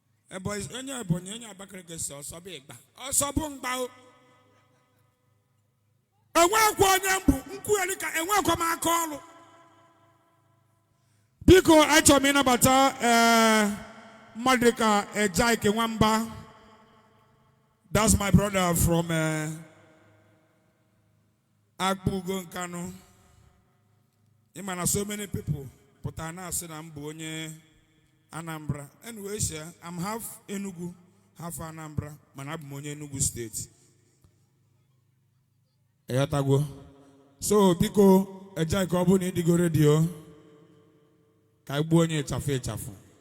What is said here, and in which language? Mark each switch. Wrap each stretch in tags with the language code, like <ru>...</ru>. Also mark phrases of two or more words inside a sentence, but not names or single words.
<ig>Ebonyi, onye Ebonyi, onye Abakaliki si ọsọ bụ ịgba. Ọsọ bụ mgba o. Enwekwa onye m bụ, nkwugheri ka enwekwa m aka ọrụ. Biko, achọrọ m ịnabata, eh, mmadụ dịka, eh, Jack Nwamba.</ig> <en>That's my brother from, eh, Akpụ Ugo Nkanu.</en> <ig>Ị ma na</ig> <en>so many people</en> <ig>pụta na-asị na m bụ onye Anambra.</ig> <en>Anyway, sha, I'm half Enugu, half Anambra,</en> <ig>mana abụ m onye</ig> <en>Enugu State.</en> <ig>Ị ghọtago? So, biko, eje ka ọ bụ na ịdịgo ready o. Ka anyị gbuo onye ịchafụ ịchafụ.</ig>